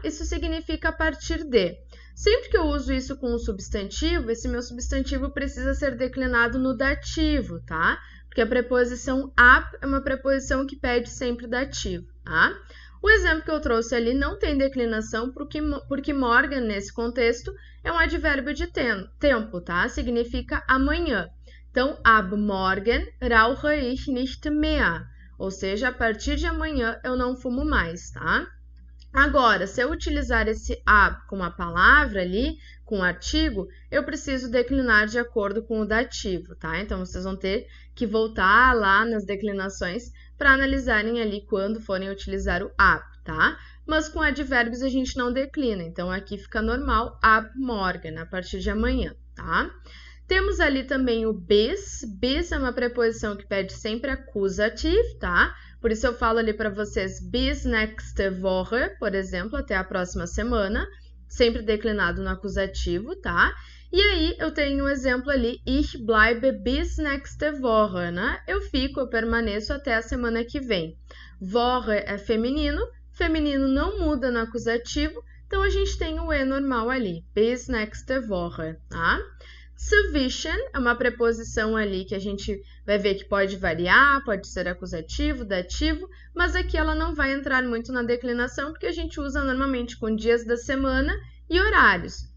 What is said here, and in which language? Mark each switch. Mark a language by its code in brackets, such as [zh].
[pt] Isso significa a partir de. Sempre que eu uso isso com um substantivo, esse meu substantivo precisa ser declinado no dativo, tá? Porque a preposição ab é uma preposição que pede sempre dativo, tá? O exemplo que eu trouxe ali não tem declinação porque Morgen, nesse contexto, é um advérbio de tempo, tá? Significa amanhã. Então, [de] ab morgen rauche ich nicht mehr. [pt] Ou seja, a partir de amanhã eu não fumo mais, tá? Agora, se eu utilizar esse ab com a palavra ali, com o artigo, eu preciso declinar de acordo com o dativo, tá? Então, vocês vão ter que voltar lá nas declinações para analisarem ali quando forem utilizar o ab, tá? Mas com advérbios a gente não declina, então aqui fica normal [de] ab morgen, [pt] a partir de amanhã, tá? Temos ali também o bis. Bis é uma preposição que pede sempre acusativo, tá? Por isso eu falo ali para vocês [de] bis nächste Woche, [pt] por exemplo, até a próxima semana, sempre declinado no acusativo, tá? E aí eu tenho um exemplo ali, [de] ich bleibe bis nächste Woche, [pt] né? Eu fico, eu permaneço até a semana que vem. Woche é feminino não muda no acusativo, então a gente tem o E normal ali, [de] bis nächste Woche, [pt] tá? Zwischen é uma preposição ali que a gente vai ver que pode variar, pode ser acusativo, dativo, mas aqui ela não vai entrar muito na declinação porque a gente usa normalmente com dias da semana e horários.